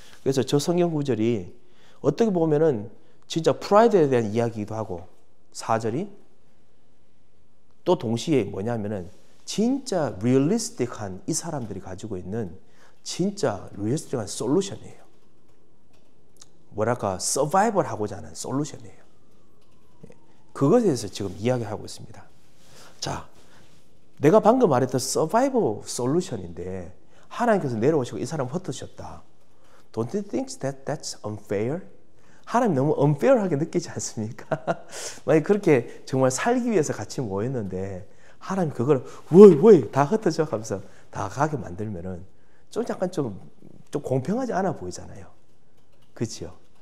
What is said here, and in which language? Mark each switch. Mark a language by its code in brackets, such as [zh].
[ko] 그래서 저 성경 구절이 어떻게 보면은 진짜 프라이드에 대한 이야기이기도 하고 4절이 또 동시에 뭐냐면은 진짜 리얼리스틱한 이 사람들이 가지고 있는 진짜 리얼리스틱한 솔루션이에요. 뭐랄까 서바이벌 하고자 하는 솔루션이에요. 그것에 대해서 지금 이야기하고 있습니다. 자, 내가 방금 말했던 서바이벌 솔루션인데 하나님께서 내려오시고 이 사람 흩으셨다. [en] Don't you think that that's unfair? [ko] 하나님 너무 unfair하게 느끼지 않습니까? 만약 그렇게 정말 살기 위해서 같이 모였는데 하나님 그걸 왜 다 흩어져 가면서 다 가게 만들면은 좀 약간 좀 공평하지 않아 보이잖아요. 그렇죠?